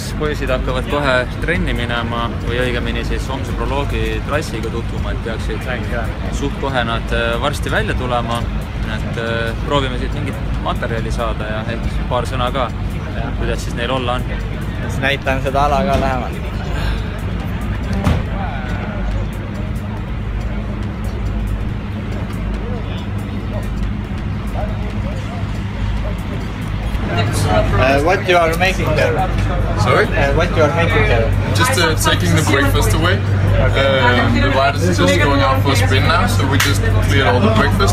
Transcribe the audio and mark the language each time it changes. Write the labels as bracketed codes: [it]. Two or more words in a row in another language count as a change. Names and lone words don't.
[et] Poisid hakkavad kohe trenni minema või õigemini siis homse proloogi trassiga tutvuma, et peaksid suht kohe nad varsti välja tulema. Et proovime siit mingit materjali saada ja ehk paar sõna ka, kuidas siis neil olla on. Siis näitan seda ala ka lähemalt. [en] What you are making there? Sorry? What you are making there? Just taking the breakfast away. The riders are just going out for a sprint now, so we just cleared all the breakfast.